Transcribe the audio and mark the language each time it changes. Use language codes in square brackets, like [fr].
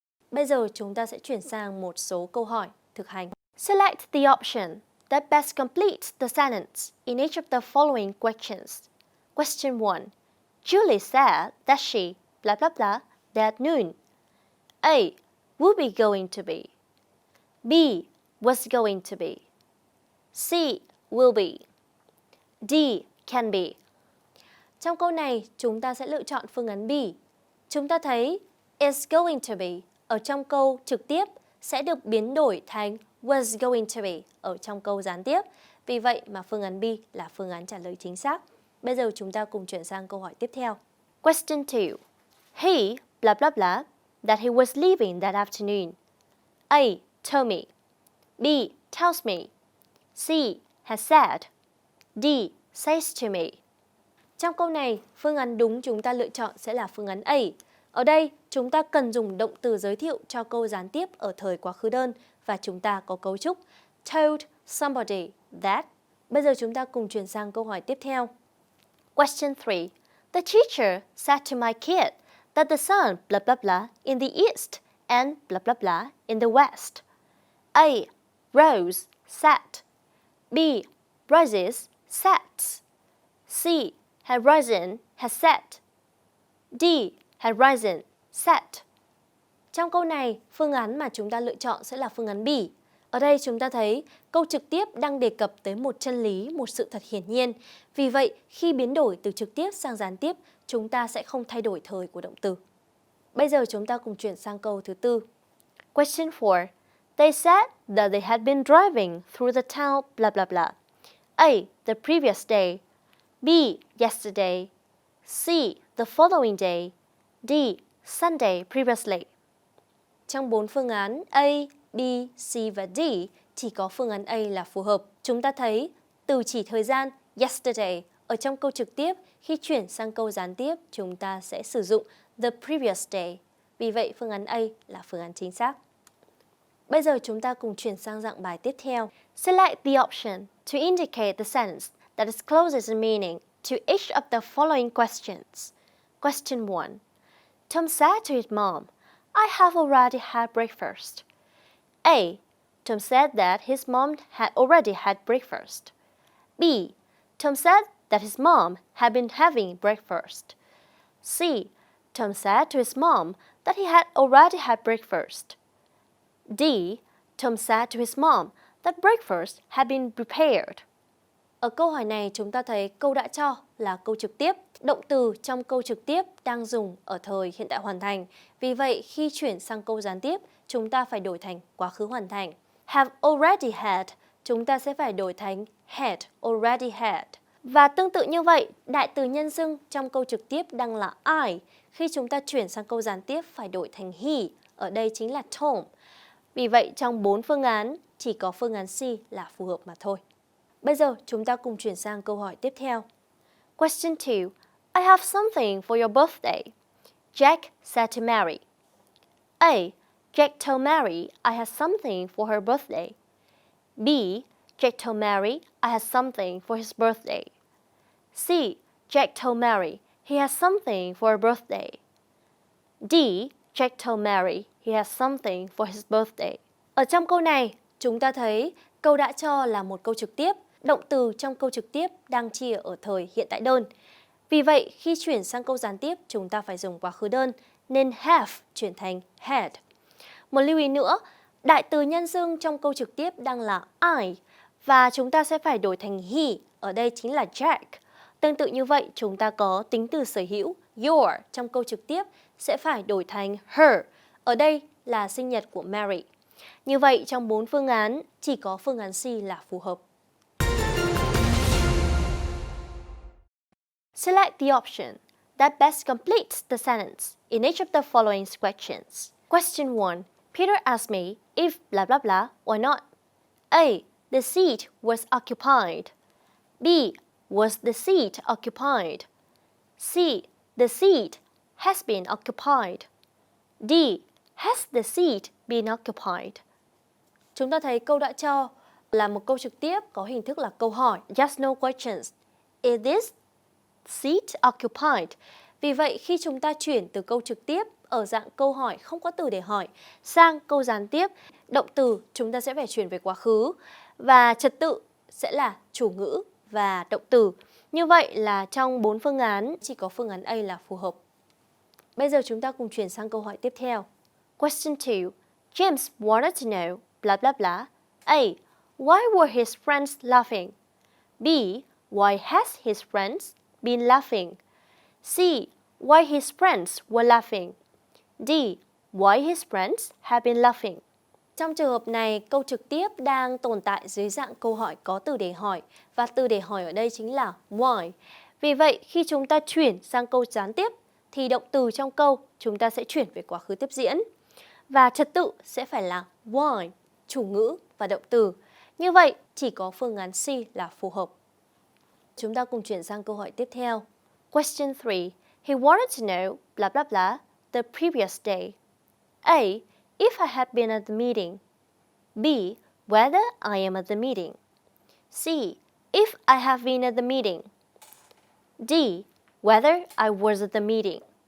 [vi] Bây giờ chúng ta sẽ chuyển sang một số câu hỏi thực hành. [en] Select the option that best completes the sentence in each of the following questions. Question 1. Julie said that she blah blah blah that noon. A. Would be going to be. B. Was going to be. C. Will be. D. Can be. [vi] Trong câu này, chúng ta sẽ lựa chọn phương án B. Chúng ta thấy [en] is going to be [vi] ở trong câu trực tiếp sẽ được biến đổi thành [en] was going to be [vi] ở trong câu gián tiếp. Vì vậy mà phương án B là phương án trả lời chính xác. Bây giờ chúng ta cùng chuyển sang câu hỏi tiếp theo. [en] Question 2. He blah blah blah that he was leaving that afternoon. A. Told me. B. Tells me. C. Has said. D. Says to me. [vi] Trong câu này, phương án đúng chúng ta lựa chọn sẽ là phương án A. Ở đây, chúng ta cần dùng động từ giới thiệu cho câu gián tiếp ở thời quá khứ đơn và chúng ta có cấu trúc [en] told somebody that. [vi] Bây giờ chúng ta cùng chuyển sang câu hỏi tiếp theo. [en] Question 3. The teacher said to my kid that the sun blah blah blah in the east and blah blah blah in the west. A. Rose, set. B. Rises, sets. C. Had risen, has set. D. Had risen, set. [vi] Trong câu này, phương án mà chúng ta lựa chọn sẽ là phương án B. Ở đây chúng ta thấy câu trực tiếp đang đề cập tới một chân lý, một sự thật hiển nhiên. Vì vậy, khi biến đổi từ trực tiếp sang gián tiếp, chúng ta sẽ không thay đổi thời của động từ. Bây giờ chúng ta cùng chuyển sang câu thứ tư. [en] Question 4. They said that they had been driving through the town blah blah blah. A. The previous day. B. Yesterday. C. The following day. D. Sunday previously. [vi] Trong 4 phương án A, B, C và D, chỉ có phương án A là phù hợp. Chúng ta thấy từ chỉ thời gian yesterday ở trong câu trực tiếp, khi chuyển sang câu gián tiếp, chúng ta sẽ sử dụng [en] the previous day. [vi] Vì vậy, phương án A là phương án chính xác. Bây giờ chúng ta cùng chuyển sang dạng bài tiếp theo. [en] Select the option to indicate the sentence that is closest in meaning to each of the following questions. Question 1. Tom said to his mom, I have already had breakfast. A. Tom said that his mom had already had breakfast. B. Tom said that his mom had been having breakfast. C. Tom said to his mom that he had already had breakfast. D. Tom said to his mom that breakfast had been prepared. [vi] Ở câu hỏi này chúng ta thấy câu đã cho là câu trực tiếp. Động từ trong câu trực tiếp đang dùng ở thời hiện tại hoàn thành. Vì vậy khi chuyển sang câu gián tiếp, chúng ta phải đổi thành quá khứ hoàn thành. [en] Have already had, [vi] chúng ta sẽ phải đổi thành [en] had already had. [vi] Và tương tự như vậy, đại từ nhân xưng trong câu trực tiếp đang là I. Khi chúng ta chuyển sang câu gián tiếp phải đổi thành he. Ở đây chính là Tom. Vì vậy trong 4 phương án, chỉ có phương án C là phù hợp mà thôi. Bây giờ chúng ta cùng chuyển sang câu hỏi tiếp theo. [en] Question 2. I have something for your birthday. Jack said to Mary. A. Jack told Mary I had something for her birthday. B. Jack told Mary I had something for his birthday. C. Jack told Mary he has something for her birthday. D. Jack told Mary he has something for his birthday. [vi] Ở trong câu này, chúng ta thấy câu đã cho là một câu trực tiếp. Động từ trong câu trực tiếp đang chia ở thời hiện tại đơn. Vì vậy, khi chuyển sang câu gián tiếp, chúng ta phải dùng quá khứ đơn, nên have chuyển thành had. Một lưu ý nữa, đại từ nhân xưng trong câu trực tiếp đang là I, và chúng ta sẽ phải đổi thành he, ở đây chính là Jack. Tương tự như vậy, chúng ta có tính từ sở hữu, your, trong câu trực tiếp sẽ phải đổi thành her, ở đây là sinh nhật của Mary. Như vậy, trong 4 phương án, chỉ có phương án C là phù hợp. [en] Select the option that best completes the sentence in each of the following questions. Question 1. Peter asked me if blah blah blah or not. A. The seat was occupied. B. Was the seat occupied? C. The seat has been occupied. D. Has the seat been occupied? [vi] Chúng ta thấy câu đã cho là một câu trực tiếp có hình thức là câu hỏi, [en] yes no questions. Is this seat occupied? [vi] Vì vậy, khi chúng ta chuyển từ câu trực tiếp ở dạng câu hỏi không có từ để hỏi sang câu gián tiếp, động từ chúng ta sẽ phải chuyển về quá khứ và trật tự sẽ là chủ ngữ và động từ. Như vậy là trong 4 phương án, chỉ có phương án A là phù hợp. Bây giờ chúng ta cùng chuyển sang câu hỏi tiếp theo. [en] Question 2. James wanted to know blah blah blah. A. Why were his friends laughing? B. Why has his friends been laughing? C. Why his friends were laughing? D. Why his friends have been laughing? [vi] Trong trường hợp này, câu trực tiếp đang tồn tại dưới dạng câu hỏi có từ để hỏi và từ để hỏi ở đây chính là why. Vì vậy, khi chúng ta chuyển sang câu gián tiếp thì động từ trong câu chúng ta sẽ chuyển về quá khứ tiếp diễn và trật tự sẽ phải là why, chủ ngữ và động từ. Như vậy, chỉ có phương án C là phù hợp. Chúng ta cùng chuyển sang câu hỏi tiếp theo. [en] Question 3. He wanted to know blah blah blah the previous day. A. If I had been at the meeting. B. Whether I am at the meeting. C. If I have been at the meeting. D. Whether I was at the meeting.